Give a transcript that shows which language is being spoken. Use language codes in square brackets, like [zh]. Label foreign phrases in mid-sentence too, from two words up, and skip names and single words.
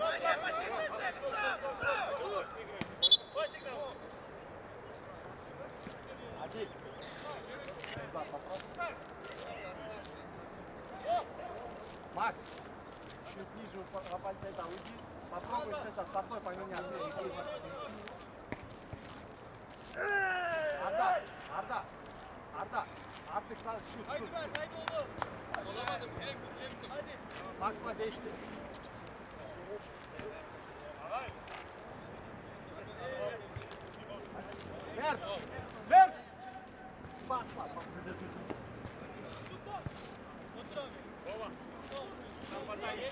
[ru] Артур! Один. Макс, чуть ниже оппонента уйди. Попробуй с одной поменяться. [tr] Arda. Artık sağ şut. Max'la değişti. Ver. Bas. [ru] Вода есть?